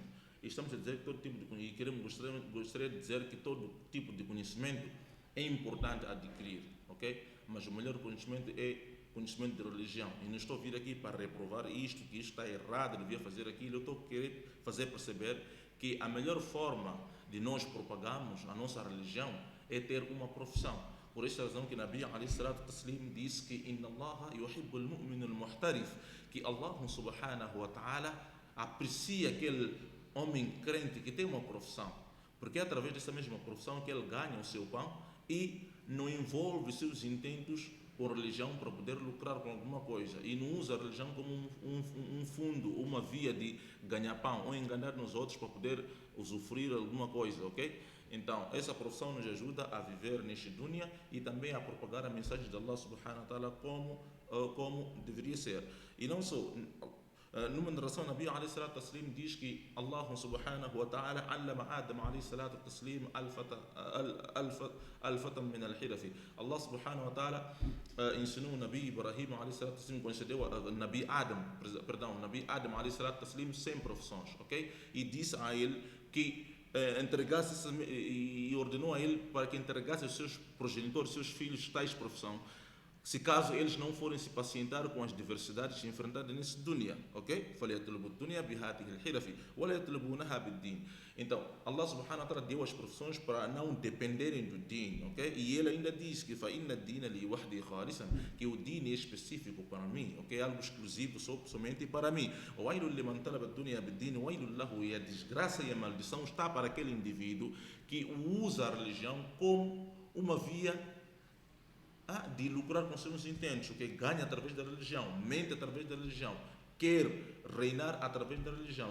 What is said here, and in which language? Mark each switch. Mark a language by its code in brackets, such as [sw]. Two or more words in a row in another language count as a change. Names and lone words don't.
[pt] E estamos a dizer que todo tipo de conhecimento, gostaria de dizer que todo tipo de conhecimento é importante adquirir, ok? Mas o melhor conhecimento é conhecimento de religião. E não estou a vir aqui para reprovar isto, que isto está errado, devia fazer aquilo. Eu estou a querer fazer perceber que a melhor forma de nós propagarmos a nossa religião é ter uma profissão. Por esta razão que [ar] نبي عليه الصلاة التسليم [pt] disse que [ar] إن الله يحب المؤمن المحترف, [pt] que [ar] الله سبحانه وتعالى [pt] aprecia aquele homem crente que tem uma profissão, porque é através dessa mesma profissão que ele ganha o seu pão e não envolve seus intentos com religião para poder lucrar com alguma coisa, e não usa a religião como um fundo, uma via de ganhar pão ou enganar nos outros para poder usufruir alguma coisa, ok? Então, essa profissão nos ajuda a viver neste dunya e também a propagar a mensagem de [ar] الله سبحانه وتعالى [pt] como deveria ser. E não só, numa narração, [ar] نبي عليه الصلاة التسليم [pt] diz que [ar] الله سبحانه وتعالى علم آدم عليه الصلاة التسليم ألفا من الحرف. الله سبحانه وتعالى [pt] ensinou o Nabi Ibrahim [ar] عليه الصلاة التسليم, [pt] concedeu a Nabi Adam [ar] عليه الصلاة التسليم [pt] 100 profissões, ok? E disse a ele que entregasse e ordenou a ele para que entregasse aos seus progenitores, seus filhos, tais profissão, se caso eles não forem se pacientar com as diversidades enfrentadas nesse dunya, ok? Então, [ar] الله سبحانه وتعالى [pt] deu as profissões para não dependerem do din, ok? E ele ainda diz que que o din é específico para mim, ok? Algo exclusivo somente para mim. E a desgraça e a maldição está para aquele indivíduo que usa a religião como uma via de lucrar com seus intentos, que ganha através da religião, mente através da religião, quer reinar através da religião.